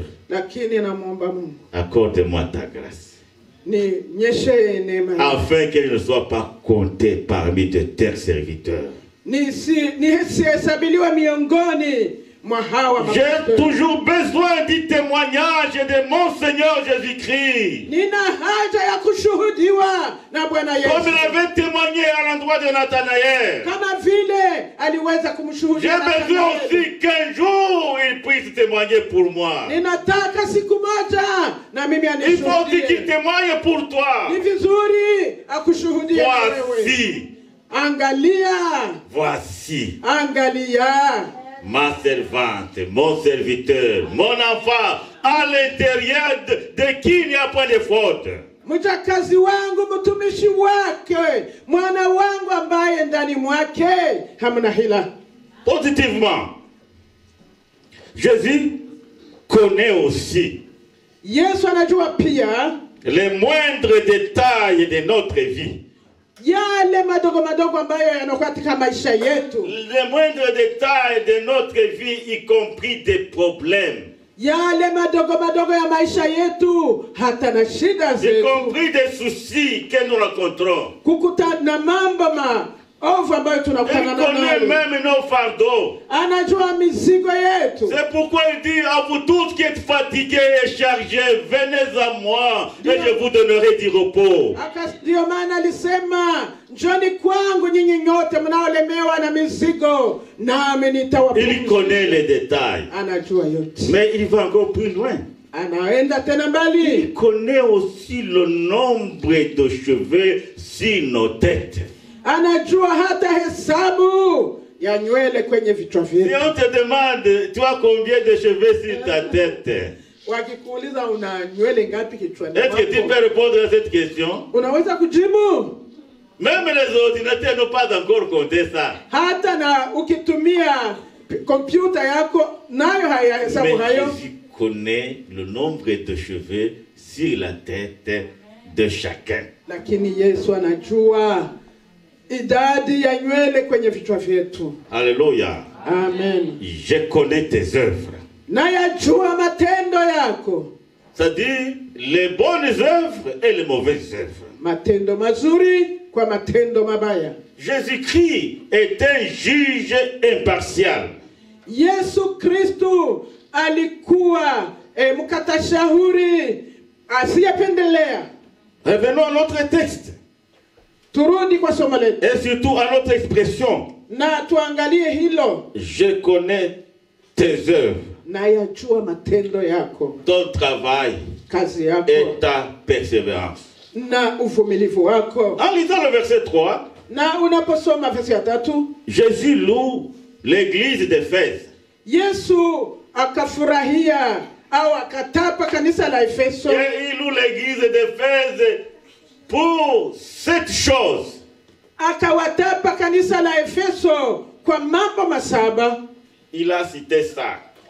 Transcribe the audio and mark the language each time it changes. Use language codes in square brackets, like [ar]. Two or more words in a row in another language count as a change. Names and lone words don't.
[sw] Lakini namuomba Mungu, [fr] accorde-moi ta grâce, [sw] ni nyeshe neema yako. [fr] afin qu'elle ne soit pas comptée parmi de tes serviteurs. [sw] Nisihesabiliwe miongoni mwa hawa [fr] J'ai [sw] mapastor. [fr] toujours besoin du témoignage de mon Seigneur Jésus-Christ. [sw] Nina haja ya kushuhudiwa na Bwana [fr] Comme il [sw] Yesu. [fr] avait témoigné à l'endroit de Nathanaël. [sw] Kama vile aliweza [fr] J'ai [sw] kumshuhudia [fr] besoin [sw] Nathanaeli. [fr] aussi qu'un jour il puisse témoigner pour moi. [sw] Ninataka siku moja na mimi [fr] Il faut aussi qu'il [sw] anishuhudie. [fr] témoigne pour toi. [sw] Ni vizuri akushuhudie na wewe. [fr] Voici, [sw] Angalia, [fr] voici [sw] angalia [fr] ma servante, mon serviteur, mon enfant, à l'intérieur de qui il n'y a point de faute. [sw] mjakazi wangu, mtumishi wake, mwana wangu ambaye ndani mwake hamna hila. [fr] Positivement, Jésus connaît aussi [sw] Yesu anajua pia [fr] les moindres détails de notre vie. [sw] yale madogo madogo ambayo yanakuwa katika maisha yetu, [fr] Les moindres détails de notre vie, y compris des problèmes, [sw] yale madogo madogo ya maisha yetu, hata na shida [fr] y [sw] zetu, [fr] compris des soucis que nous rencontrons. [sw] kukutana na mambo maovu ambayo [fr] Il [sw] tunakutana [fr] connaît [sw] nayo. [fr] même nos fardeaux. [sw] Anajua mizigo yetu. [fr] C'est pourquoi il dit à vous tous qui êtes fatigués et chargés, venez à moi et je vous donnerai du repos. [sw] Ndio maana alisema, njoni kwangu nyinyi nyote mnaolemewa na mizigo, nami [fr] Il [sw] nitawapumzisha. [fr] connaît les détails, [sw] Anajua yote. [fr] mais il va encore plus loin. [sw] Anaenda tena mbali. [fr] Il connaît aussi le nombre de cheveux sur nos têtes. [sw] Anajua hata hesabu ya nywele kwenye vichwa [fr] Si [sw] vyetu. [fr] on te demande, tu as combien de cheveux sur ta tête? [sw] Wakikuuliza una nywele ngapi kichwani [fr] Est-ce que tu [sw] mwako, [fr] peux répondre à cette question? [sw] unaweza kujibu? [fr] Même les ordinateurs n'ont pas encore compté ça. [sw] Hata na ukitumia kompyuta yako nayo hayahesabu [fr] Mais [sw] hayo. [fr] Jésus connaît le nombre de cheveux sur la tête de chacun. [sw] Lakini Yesu anajua idadi ya nywele kwenye vichwa vyetu. [fr] Alléluia. [sw] Amen. [fr] Je connais tes œuvres. [sw] Na yajua matendo yako, [fr] C'est-à-dire les bonnes œuvres et les mauvaises œuvres. [sw] matendo mazuri kwa matendo mabaya. [fr] Jésus-Christ est un juge impartial. [sw] Yesu Kristo alikuwa mkatashauri asiyependelea. [fr] Revenons à notre texte [sw] Turudi kwa somo letu [fr] et surtout à notre expression. [sw] na tuangalie hilo. [fr] Je connais tes œuvres, [sw] Na yajua matendo yako, [fr] ton travail [sw] kazi yako [fr] et ta persévérance. [sw] na uvumilivu wako. [fr] En lisant le verset 3, [sw] Na unaposoma verse ya 3, [fr] Jésus loue l'église d'Éphèse. [sw] Yesu akafurahia au akatapa kanisa la Efeso. [fr] Et il loue l'église d'Éphèse pour cette chose. [sw] Akawatapa kanisa la Efeso kwa mambo masaba. [fr] Il a cité ça.